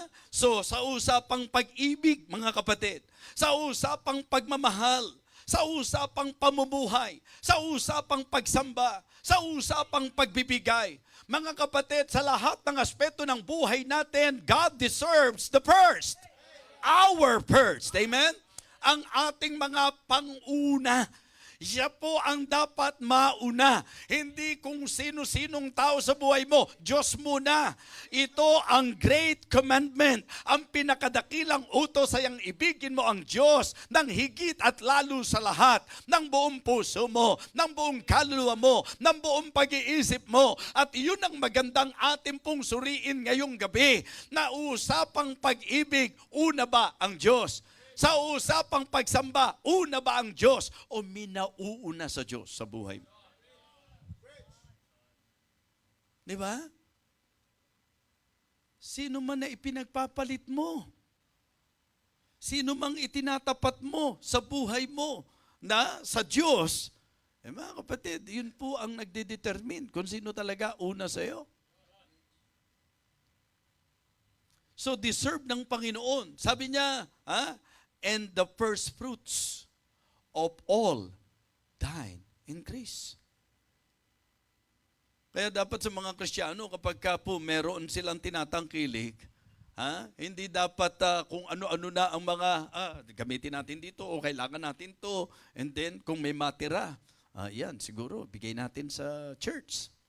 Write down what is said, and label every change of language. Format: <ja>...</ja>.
<tl>So, sa usapang pag-ibig, mga kapatid, sa usapang pagmamahal, sa usapang pamumuhay, sa usapang pagsamba, sa usapang pagbibigay, mga kapatid, sa lahat ng aspeto ng buhay natin,</tl> <en>God deserves the first. Our first.</en> <tl>Amen? Ang ating mga pang-una. Siya po ang dapat mauna. Hindi kung sino-sinong tao sa buhay mo. Diyos muna. Ito ang great commandment. Ang pinakadakilang utos ay ang ibigin mo ang Diyos ng higit at lalo sa lahat. Ng buong puso mo, ng buong kaluluwa mo, ng buong pag-iisip mo. At iyon ang magandang ating pong suriin ngayong gabi. Na usapang pag-ibig, una ba ang Diyos? Sa usapang pagsamba, una ba ang Diyos o minauuna sa Diyos sa buhay mo? Di ba? Sino man na ipinagpapalit mo? Sino mang itinatapat mo sa buhay mo na sa Diyos? Mga kapatid, yun po ang nagdedetermine kung sino talaga una sa iyo. So deserve ng Panginoon. Sabi niya,</tl> <en>and the first fruits of all thine increase.</en> <tl>Kaya dapat sa mga Kristiyano, kapag ka po meron silang tinatangkilik, hindi dapat kung ano-ano na ang mga, gamitin natin dito o kailangan natin to. And then kung may matira, yan siguro, bigay natin sa church.</tl>